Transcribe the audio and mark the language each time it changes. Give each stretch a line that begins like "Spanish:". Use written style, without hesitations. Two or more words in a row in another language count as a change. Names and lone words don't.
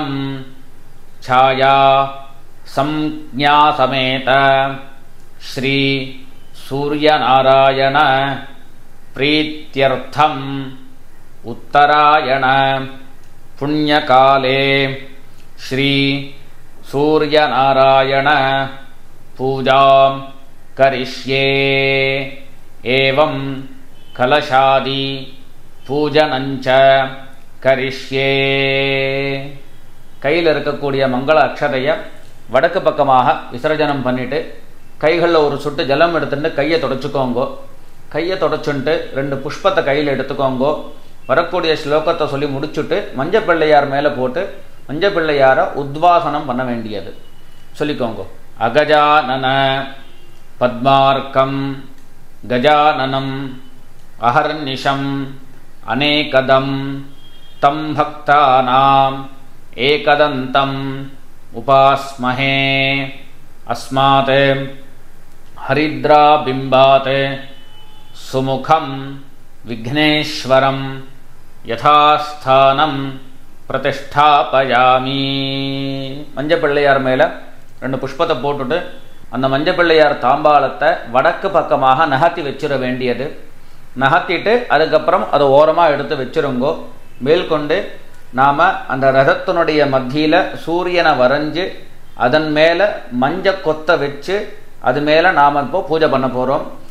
Sanskrit: छाया संज्ञा समेत श्री सूर्यनारायण प्रीत्यर्थम उत्तरायण पुण्यकाले श्री सूर्यनारायण पूजां करिष्ये एवं कलशादि पूजनञ्च करिष्ये.
Tamil: கையில் இருக்கக்கூடிய மங்கள அக்ஷதையை வடக்கு பக்கமாக விசர்ஜனம் பண்ணிட்டு கைகளில் ஒரு சொட்டு ஜலம் எடுத்துட்டு கையை தொடச்சிக்கோங்கோ. கையை தொடச்சுட்டு ரெண்டு புஷ்பத்தை கையில் எடுத்துக்கோங்கோ. வரக்கூடிய ஸ்லோகத்தை சொல்லி முடிச்சுட்டு மஞ்சப்பிள்ளையார் மேலே போட்டு மஞ்சப்பிள்ளையாரை உத்வாசனம் பண்ண வேண்டியது சொல்லிக்கோங்கோ.
Sanskrit: अगजानन पद्मार्कं गजाननम् अहर्निशम् अनेकदं तं भक्तानाम् एकदन्तम् उपास्महे. अस्मात् हरिद्राबिम्बात् सुमुखं विघ्नेश्वरं यथास्थानं प्रतिष्ठापयामि.
Tamil: மஞ்சப்பிள்ளையார் மேலே ரெண்டு புஷ்பத்தை போட்டுட்டு அந்த மஞ்சப்பிள்ளையார் தாம்பாளத்தை வடக்கு பக்கமாக நகர்த்தி வச்சிட வேண்டியது. நகர்த்திட்டு அதுக்கப்புறம் அதை ஓரமாக எடுத்து வச்சிருங்கோ. மேல்கொண்டு நாம் அந்த ரதத்தினுடைய மத்தியில் சூரியனை வரைஞ்சி அதன் மேலே மஞ்ச கொத்தை வச்சு அது மேலே நாம் இப்போ பூஜை பண்ண போகிறோம்.